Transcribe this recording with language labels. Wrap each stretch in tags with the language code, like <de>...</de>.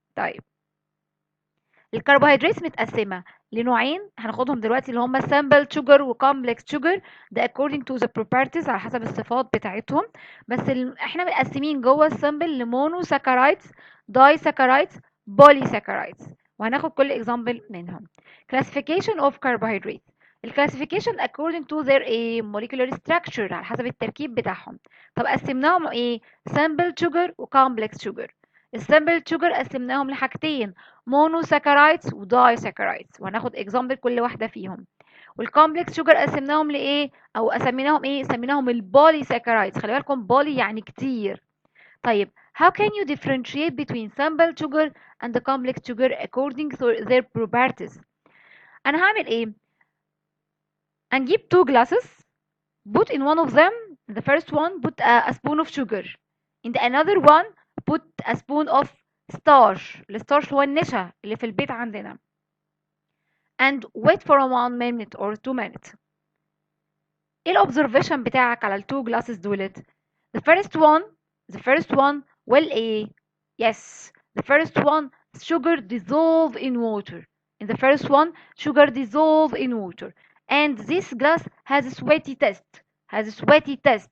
<ar>طيب الكربوهيدرات متقسمة لنوعين هناخدهم دلوقتي اللي هما simple sugar و complex sugar. ده</ar> <en>according to the properties،</en> <ar>على حسب الصفات بتاعتهم. بس احنا متقسمين جوه السمبل لمونوساكرايدز، دايساكرايدز، بوليساكرايدز، وهناخد كل example منهم. classification of carbohydrates.</ar> <en>الكلاسيفيكيشن according to their a molecular structure،</en> <ar>على حسب التركيب بتاعهم. طب قسمناهم ايه؟ simple sugar و complex sugar. السمبل شوجر قسمناهم لحاجتين، مونوساكرايدز ودايساكرايدز، وهناخد اكزامبل كل واحده فيهم. والكومبلكس شوجر قسمناهم لايه او سميناهم ايه؟ سميناهم البوليساكرايدز. خلي بالكم بولي يعني كتير.</ar> <en>طيب how can you differentiate between simple sugar and the complex sugar according to their properties؟</en> <ar>انا هعمل ايه؟</ar> <en>هنجيب two glasses، put in one of them the first one put a spoon of sugar, in the another one put a spoon of starch.</en> <ar>الستارش هو النشا اللي في البيت عندنا.</ar> <en>and wait for 1 minute or 2 minutes. ايه الobservation</en> <ar>بتاعك على التو</ar> <en>glasses دولت؟ the first one will ايه؟ yes, the first one sugar dissolve in water. in the first one sugar dissolve in water, and this glass has a sweaty test.</en>